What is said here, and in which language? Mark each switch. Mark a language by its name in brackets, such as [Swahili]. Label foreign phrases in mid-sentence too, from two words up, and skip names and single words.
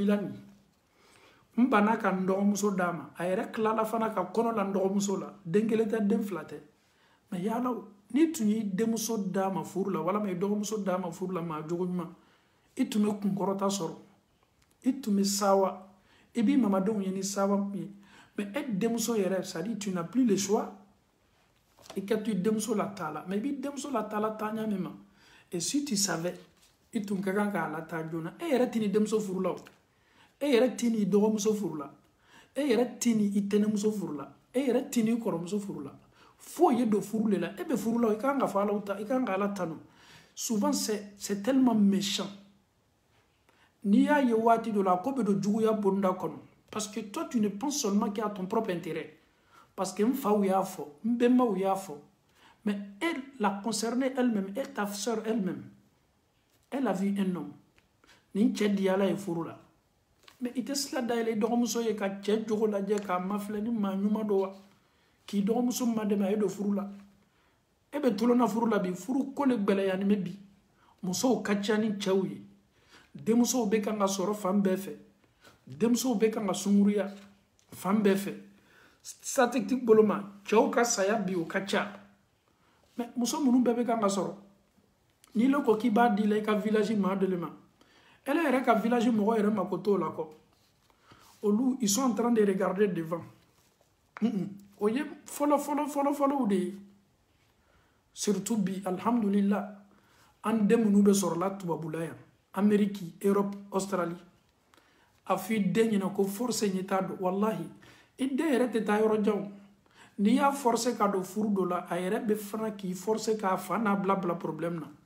[Bambara] la nin n banna ka n dɔgɔmuso d'a ma a yɛrɛ tilala fana ka kɔnɔ la n dɔgɔmuso la den kelen tɛ den fila tɛ mais yala n'i tun y'i denmuso d'a ma furu la walama i dɔgɔmuso d'a ma furu la maa jogo ɲuman i tun bɛ kunkɔrɔta sɔrɔ i tun bɛ sawa i b'i mamadenw ye ni sawa ye mais e denmuso yɛrɛ [French] c'est à dire tu n'as plus le choix [Bambara] i ka to i denmuso la taa la mais i b'i denmuso la taa la taa ɲa min ma [French] et si tu savais [Bambara] i tun ka kan k'a la taa joona e yɛrɛ tɛ ni denmuso furu la o e yɛrɛ tɛ ni dɔgɔmuso furu la e yɛrɛ tɛ ni i tɛnɛmuso furu la e yɛrɛ tɛ ni i kɔrɔmuso furu la fo ye don furu le la e bɛ furu la i kan ka fɔ ala ta i kan ka ala tanu [French] souvent c'est tellement méchant [Bambara] n'i y'a ye waati dɔ la a ko bɛ don juguya bonda kɔnɔ [French] parce que toi tu ne penses seulement qu'à ton propre intérêt parce que [Bambara] n faw y'a fɔ n bɛnbaw y'a fɔ mais [French] elle la concernée elle-même et ta sœur elle-même elle a vu un homme [Bambara] nin cɛ di ala ye furu la mais i tɛ sila dayɛlɛ i dɔgɔmuso ye ka cɛ jogo lajɛ k'a mafilɛ ni maa ɲuman dɔ wa k'i dɔgɔmuso madɛmɛ a ye don furu la e bɛ tulonna furu la bi furu ko le gbɛlɛyani bɛ bi musow ka ca ni cɛw ye denmusow bɛ kan ka sɔrɔ fan bɛɛ fɛ denmusow bɛ kan ka sunkuruya fan bɛɛ fɛ statistique bolo ma cɛw ka saya bi o ka ca mais muso minnu bɛɛ bɛ kan ka sɔrɔ n'i le ko k'i b'a di la i ka village maa dɔ le ma elle yɛrɛ ka village mɔgɔ yɛrɛ mako t'o la kɔ olu [French] ils sont en train de regarder devant [Bambara] o ye fɔlɔ de ye surtout bi alhamdulillah an den minnu bɛ sɔrɔla tubabula yan Amérique Europe Australie a fɔ i den ɲɛna ko force ɲɛ t'a don wallahi i den yɛrɛ tɛ taa yɔrɔ jan n'i y'a forcer ka don furu dɔ la a yɛrɛ bɛ fana k'i forcer k'a fa n'a bila problème na